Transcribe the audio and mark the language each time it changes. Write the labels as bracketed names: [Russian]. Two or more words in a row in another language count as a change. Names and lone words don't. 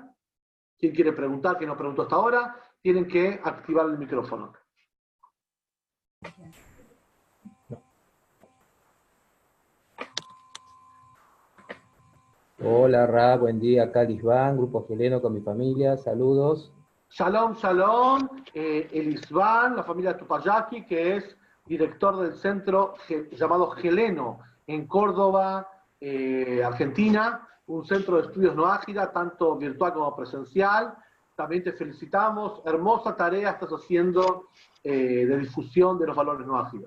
[Spanish] ¿Quién quiere preguntar que no preguntó hasta ahora? Tienen que activar el micrófono. Hola Ra, buen día, acá Lisbán, Grupo Geleno con mi familia, saludos. [Hebrew] Shalom, shalom, Elisban, [Spanish] la familia Tupayaki, que es director del centro llamado Geleno, en Córdoba, Argentina, un centro de estudios no ágida, tanto virtual como presencial. También te felicitamos, hermosa tarea estás haciendo de difusión de los valores no ágidos.